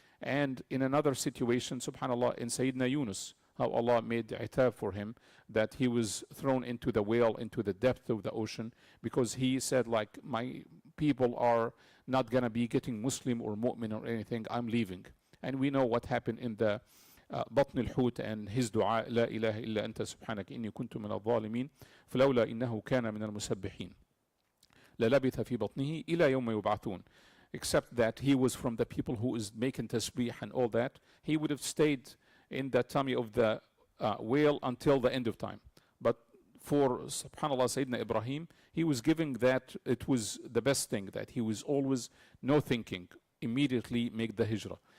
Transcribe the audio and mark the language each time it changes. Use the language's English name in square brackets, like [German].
[English] And in another situation, subhanallah, in Sayyidina Yunus, how Allah made itab for him, that he was thrown into the whale, into the depth of the ocean, because he said, like, my people are not going to be getting Muslim or mu'min or anything, I'm leaving. And we know what happened in the [Arabic] بطن الحوت [English] and his dua, [Arabic] لا إله إلا أنت سبحانك إني كنت من الظالمين فلولا إنه كان من المسبحين للبث في بطنه إلى يوم يبعثون. [English] Except that he was from the people who is making tasbih and all that, he would have stayed in the tummy of the whale until the end of time. But for subhanallah Sayyidina Ibrahim, he was giving that it was the best thing, that he was always no thinking, immediately make the hijrah.